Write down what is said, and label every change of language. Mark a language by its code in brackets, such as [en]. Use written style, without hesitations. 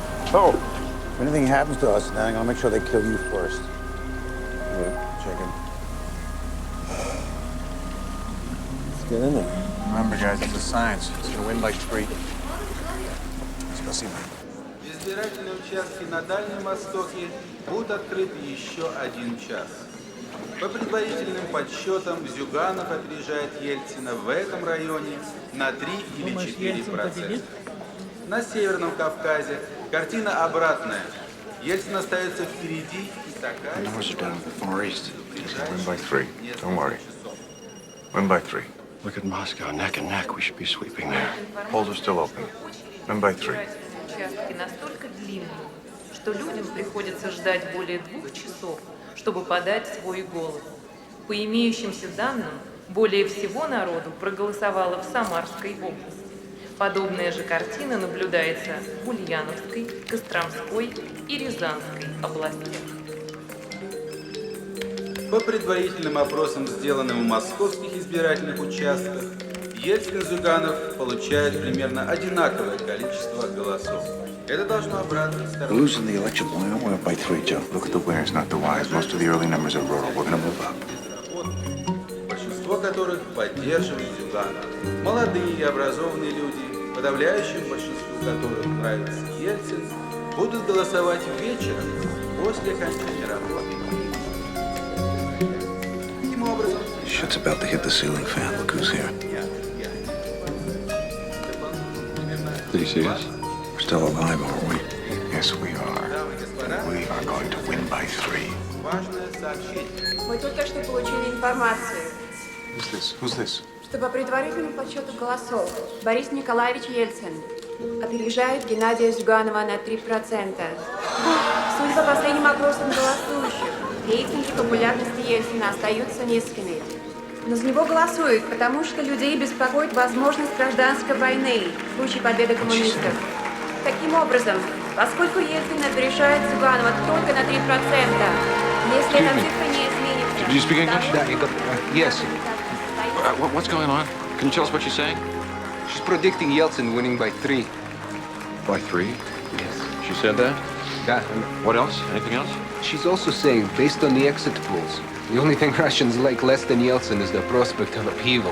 [en] So, if anything happens to us, then I'm gonna make sure they kill you first. Yeah, check in. Let's get in there. Remember, guys, it's a science. It's gonna win by 3. [ru] Спасибо. Избирательные участки на Дальнем Востоке будут открыты еще 1 час. По предварительным подсчетам, Зюганов опережает Ельцина в этом районе на 3 или 4%. На Северном Кавказе картина обратная. Ельцин остается впереди и такая... [en] Numbers are down in the Far East. Win by 3. Don't worry. Win by 3. Look at Moscow, neck and neck. We should be sweeping there. Polls are still open. Win by 3. [ru] Участки настолько длинные, что людям приходится ждать более 2 часов, чтобы подать свой голос. По имеющимся данным, более всего народу проголосовало в Самарской области. Подобная же картина наблюдается в Ульяновской, Костромской и Рязанской областях. По предварительным опросам, сделанным в московских избирательных участках, Ельцин и Зюганов получают примерно одинаковое количество голосов. Это должно обрадовать [en] We're [ru] сторонников. [en] losing the election. We're gonna win it by 3, Joe. Look at the winners, not the wise. Most of the early numbers are rural. We're gonna move up. [ru] Большинство которых поддерживают Зюганова. Молодые и образованные люди, подавляющему большинству которых нравится Ельцин, будут голосовать вечером после окончания работы. Таким образом... [en] Shit's about to hit the ceiling fan. Look who's here. Did he see us? We're still alive, aren't we? Yes, we are. We are going to win by 3. [ru] Важное сообщение. Мы только что получили информацию, [en] Who's this? Who's this? [ru] что по предварительному подсчету голосов Борис Николаевич Ельцин опережает Геннадия Зюганова на 3%. Судя по последним опросам голосующих, рейтинги популярности Ельцина остаются низкими. Но за него голосуют, потому что людей беспокоит возможность гражданской войны в случае победы коммунистов. Таким образом, поскольку Ельцин опережает Зюганова только на 3%, если эта цифра не изменится... [en] Do you speak English? Yes. What's going on? Can you tell us what she's saying? She's predicting Yeltsin winning by 3. By 3? Yes. She said that? Yeah. What else? Anything else? She's also saying, based on the exit polls, the only thing Russians like less than Yeltsin is the prospect of upheaval.